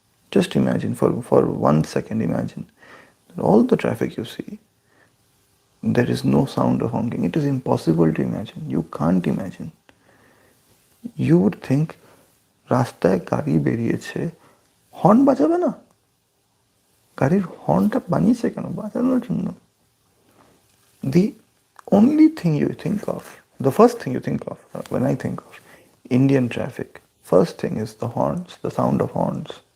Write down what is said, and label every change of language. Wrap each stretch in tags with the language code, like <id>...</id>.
<en>Just imagine, for 1 second, imagine all the traffic you see, there is no sound of honking. It is impossible to imagine. You can't imagine. You would think,</en> <bn>রাস্তায় গাড়ি বেরিয়েছে, horn বাজাবে না? গাড়ির হর্নটা বানিয়েছে কেন? বাজানোর জন্য।</bn> <en>The only thing you think of, the first thing you think of when I think of Indian traffic, first thing is the horns, the sound of horns.</en>